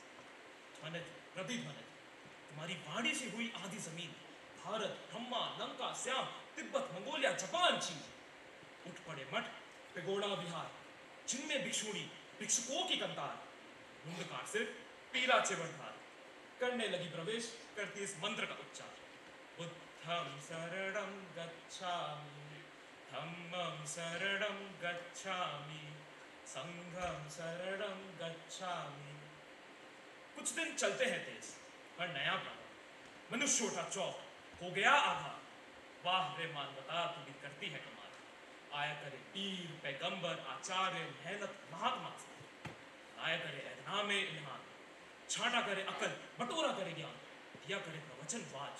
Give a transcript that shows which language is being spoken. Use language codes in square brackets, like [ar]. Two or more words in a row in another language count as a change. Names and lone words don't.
[hi] ध्वनित प्रतिध्वनित तुम्हारी वाणी से हुई आदि जमीन, भारत, ब्रह्मा, लंका, श्याम, तिब्बत, मंगोलिया, जापान, चीन। उठ पड़े मठ, पेगोड़ा विहार, जिनमें भिक्षुणी, भिक्षुकों की कंतार, मुंडकार सिर, पीला चिवरधार, करने लगी प्रवेश, करती इस मंत्र का उच्चार। [pi] बुद्धं शरणं गच्छामि, धम्मं शरणं गच्छामि, संघं शरणं गच्छामि। [hi] कुछ दिन चलते हैं तेज, पर नया प्रारंभ, मनुष्य उठा चौक, हो गया आधा। वाह रे मानवता, तू भी करती है कमाल। आया करे पीर, पैगंबर, आचार्य, मेहनत, महात्मा, आया करे ऐधना में इल्हाम, छांटा करे अकल, बटोरा करे ज्ञान, दिया करे प्रवचन वाज।